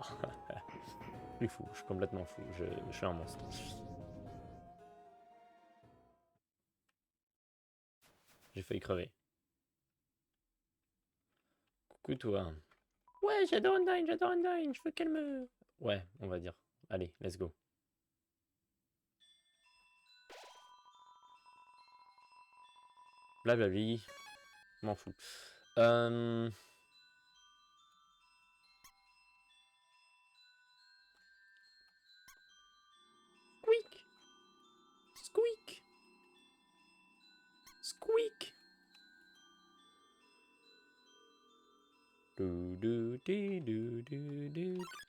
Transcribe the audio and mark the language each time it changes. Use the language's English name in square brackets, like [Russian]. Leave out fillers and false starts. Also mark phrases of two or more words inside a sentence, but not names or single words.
[French] Je suis fou, je suis complètement fou. Je suis un monstre. J'ai failli crever. Coucou toi. Ouais, j'adore Undyne, je veux qu'elle me... Ouais, on va dire. Allez, [English] let's go. Blablabli. [French] M'en fous. Squeak. Squeak. Squeak. Do, do, do, do, do, do.